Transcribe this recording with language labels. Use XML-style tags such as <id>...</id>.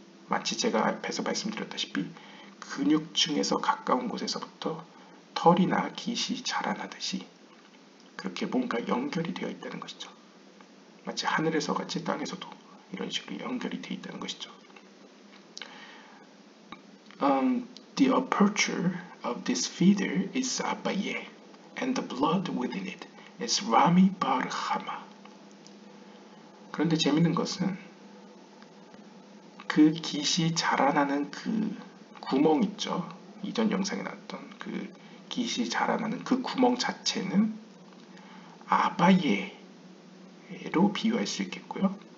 <ko>마치 제가 앞에서 말씀드렸다시피 근육층에서 가까운 곳에서부터 털이나 깃이 자라나듯이 그렇게 뭔가 연결이 되어 있다는 것이죠. 마치 하늘에서 같이 땅에서도 이런 식으로 연결이 되어 있다는 것이죠.</ko> <en>The aperture of this feeder is Abaye, and the blood within it is Rami bar Hama.</en> <ko>그런데 재밌는 것은 그 깃이 자라나는 그 구멍 있죠. 이전 영상에 나왔던 그 깃이 자라나는 그 구멍 자체는 아바예로 비유할 수 있겠고요.</ko>